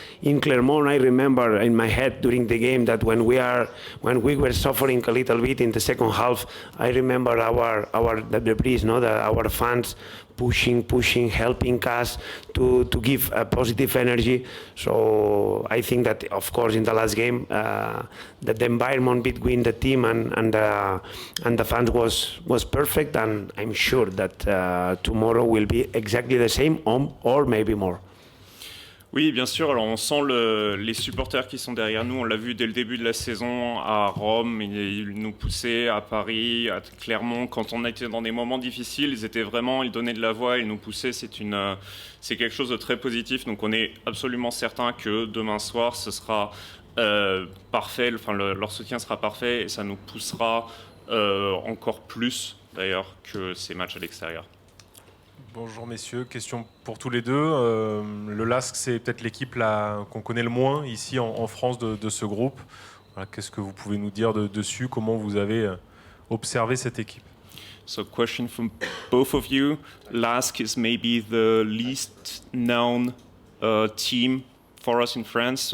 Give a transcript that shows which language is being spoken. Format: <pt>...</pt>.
<en>In Clermont, I remember in my head during the game that when we were suffering a little bit in the second half, I remember the breeze, our fans pushing, helping us to give a positive energy. So I think that, of course, in the last game, that the environment between the team and the fans was perfect, and I'm sure that tomorrow will be exactly the same or maybe more.</en> <fr>Oui, bien sûr. Alors, on sent les supporters qui sont derrière nous. On l'a vu dès le début de la saison à Rome. Ils nous poussaient à Paris, à Clermont. Quand on était dans des moments difficiles, ils donnaient de la voix, ils nous poussaient. C'est quelque chose de très positif. Donc, on est absolument certain que demain soir, ce sera parfait. Enfin, leur soutien sera parfait et ça nous poussera encore plus, d'ailleurs, que ces matchs à l'extérieur. Bonjour messieurs, question pour tous les deux. Le LASK, c'est peut-être l'équipe qu'on connaît le moins ici en France de ce groupe. Voilà, qu'est-ce que vous pouvez nous dire dessus? Comment vous avez observé cette équipe?</fr> <en>So, question from both of you. LASK is maybe the least known team for us in France.</en>